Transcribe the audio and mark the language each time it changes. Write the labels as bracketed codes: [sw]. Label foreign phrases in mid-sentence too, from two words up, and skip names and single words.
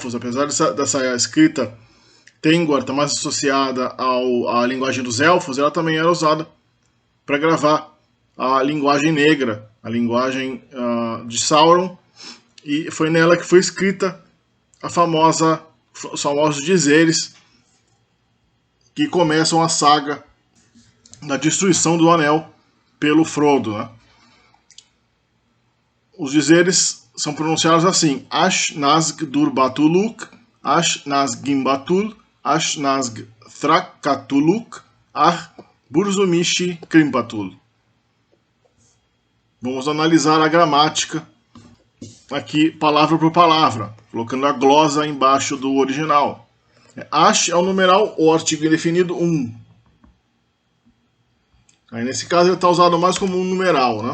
[pt] não pelos elfos, apesar dessa escrita Tengwar está mais associada à linguagem dos elfos, ela também era usada para gravar a linguagem negra, a linguagem de Sauron, e foi nela que foi escrita os famosos dizeres que começam a saga da destruição do Anel pelo Frodo, né? Os dizeres são pronunciados assim: [art] Ash-Nazg Durbatuluk, Ash-Nazg Gimbatul, Ash-Nazg Thrakkatuluk, Burzum-Mishi Krimpatul. [pt] Vamos analisar a gramática aqui, palavra por palavra, colocando a glosa embaixo do original. Ash é o numeral ou artigo indefinido 1. Aí nesse caso ele está usado mais como um numeral, né?